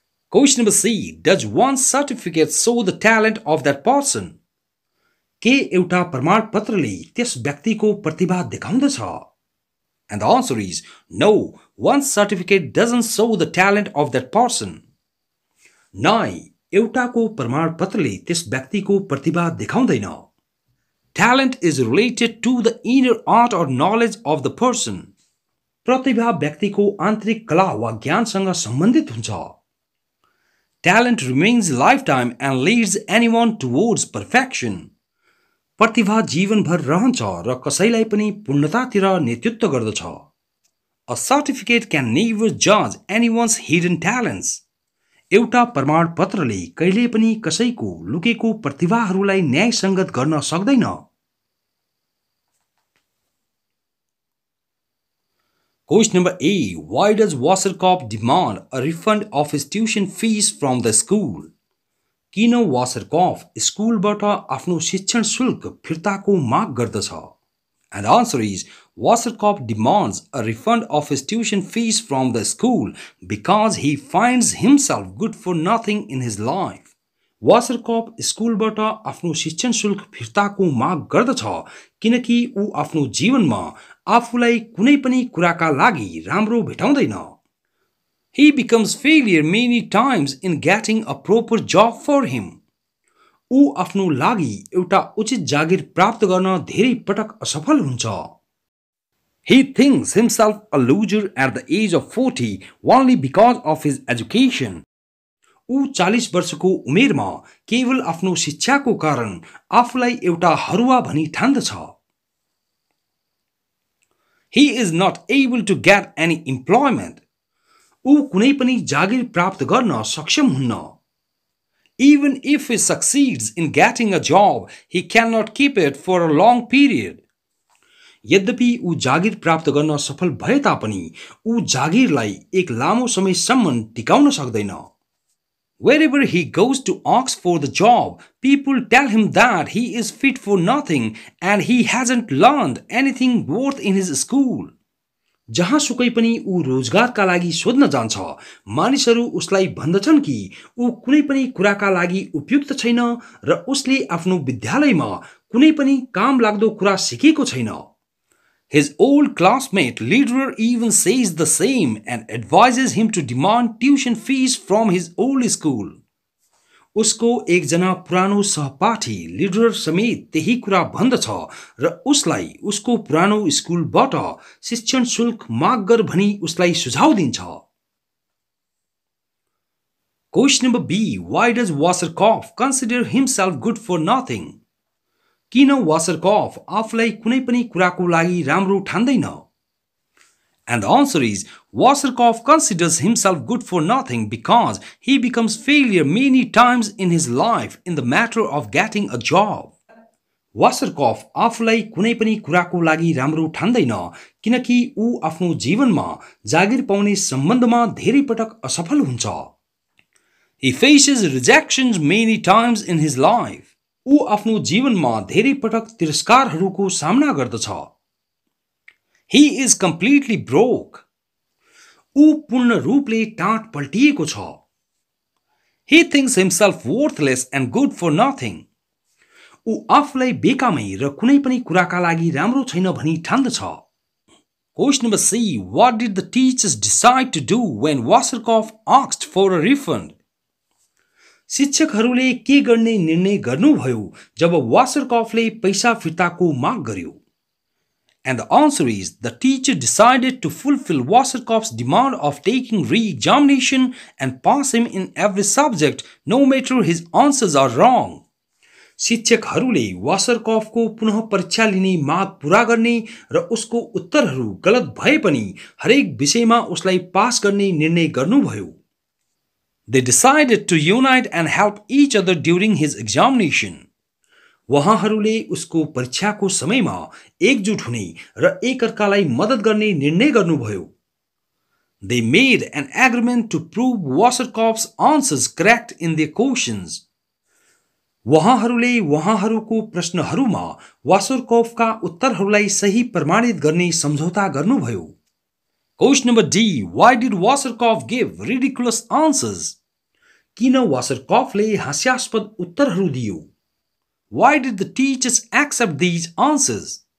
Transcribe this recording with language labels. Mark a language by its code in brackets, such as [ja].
[en] Question number C. Does one certificate show the talent of that person? [ne] के एउटा प्रमाणपत्रले त्यस व्यक्तिको प्रतिभा देखाउँदछ? [en] And the answer is no, one certificate doesn't show the talent of that person. [ne] नाइ एउटाको प्रमाणपत्रले त्यस व्यक्तिको प्रतिभा देखाउँदैन. [en] Talent is related to the inner art or knowledge of the person. [ne] प्रतिभा व्यक्तिको आन्तरिक कला वा ज्ञानसँग सम्बन्धित हुन्छ. [en] Talent remains lifetime and leads anyone towards perfection. [ne] प्रतिभा जीवनभर रहन्छ र कसैलाई पनि पूर्णतातिर नेतृत्व गर्दछ. [en] A certificate can never judge anyone's hidden talents. [ne] एउटा प्रमाणपत्रले कहिले पनि कसैको लुकेको प्रतिभाहरूलाई न्यायसङ्गत गर्न सक्दैन. [en] Question number A. Why does Waserkopf demand a refund of his tuition fees from the school? [ne] किन Waserkopf स्कुलबाट आफ्नो शिक्षण शुल्क फिर्ताको माग गर्दछ? [en] And the answer is Waserkopf demands a refund of his tuition fees from the school because he finds himself good for nothing in his life. [ne] Waserkopf स्कुलबाट आफ्नो शिक्षण शुल्क फिर्ताको माग गर्दछ किनकि ऊ आफ्नो जीवनमा आफूलाई कुनै पनि कुराका लागि राम्रो भेटाउँदैन. [en] He becomes failure many times in getting a proper job for him. [ne] ऊ आफ्नो लागि एउटा उचित जागिर प्राप्त गर्न धेरै पटक असफल हुन्छ. [en] He thinks himself a loser at the age of 40 only because of his education. [ne] ऊ 40 वर्षको उमेरमा केवल आफ्नो शिक्षाको कारण आफूलाई एउटा हरुवा भनी ठान्दछ. [en] He is not able to get any employment. [ne] ऊ कुनै पनि जागिर प्राप्त गर्न सक्षम हुन्न. [en] Even if he succeeds in getting a job, he cannot keep it for a long period. [ne] यद्यपि ऊ जागिर प्राप्त गर्न सफल भए तापनि ऊ जागिरलाई एक लामो समयसम्म टिकाउन सक्दैन. [en] Wherever he goes to ask for the job, people tell him that he is fit for nothing and he hasn't learned anything worth in his school. [ne] जहाँ सुकै पनि ऊ रोजगारका लागि सोध्न जान्छ, मानिसहरू उसलाई भन्दछन् कि ऊ कुनै पनि कुराका लागि उपयुक्त छैन र उसले आफ्नो विद्यालयमा कुनै पनि काम लाग्दो कुरा सिकेको छैन. [en] His old classmate Lederer even says the same and advises him to demand tuition fees from his old school. [ne] उसको एकजना पुरानो सहपाठी लिडर समेत त्यही कुरा भन्दछ र उसलाई उसको पुरानो स्कुलबाट शिक्षण शुल्क माग गर भनी उसलाई सुझाव दिन्छ. [en] Question number B. Why does Waserkopf consider himself good for nothing? [ne] किन Waserkopf आफूलाई कुनै पनि कुराको लागि राम्रो ठान्दैन? [en] And the answer is Waserkopf considers himself good for nothing because he becomes failure many times in his life in the matter of getting a job. [ne] Waserkopf आफूलाई कुनै पनि कुराको लागि राम्रो ठान्दैन किनकि ऊ आफ्नो जीवनमा जागिर पाउने सम्बन्धमा धेरै पटक असफल हुन्छ. [en] He faces rejections many times in his life. [ne] ऊ आफ्नो जीवनमा धेरै पटक तिरस्कारहरूको सामना गर्दछ. [en] He is completely broke. [ne] ऊ पूर्ण रूपले टाँट पल्टिएको छ. [en] He thinks himself worthless and good for nothing. [ne] ऊ आफूलाई बेकामै र कुनै पनि कुराका लागि राम्रो छैन भनी ठान्दछ. [en] Question number C. What did the teachers decide to do when Waserkopf asked for a refund? [ne] शिक्षकहरूले के गर्ने निर्णय गर्नुभयो जब वासरकॉफले पैसा फिर्ताको माग गर्यो? [en] And the answer is, the teacher decided to fulfill Waserkopf's demand of taking re-examination and pass him in every subject, no matter his answers are wrong. [ne] शिक्षकहरूले वासरकॉफको पुनः परीक्षा लिने माग पूरा गर्ने र उसको उत्तरहरू गलत भए पनि हरेक विषयमा उसलाई पास गर्ने निर्णय गर्नुभयो. [en] They decided to unite and help each other during his examination. [ne] वहाँहरूले उसको परीक्षाको समयमा एकजुट हुने र एकअर्कालाई मद्दत गर्ने निर्णय गर्नुभयो. [en] They made an agreement to prove Waserkopf's answers correct in their questions. [ne] वहाँहरूले वहाँहरूको प्रश्नहरूमा वासरकॉफका उत्तरहरूलाई सही प्रमाणित गर्ने सम्झौता गर्नुभयो. [en] Question number D. Why did Waserkopf give ridiculous answers? [ne] किन वासरकॉफले हास्यास्पद उत्तरहरू दियो? [en] Why did the teachers accept these answers?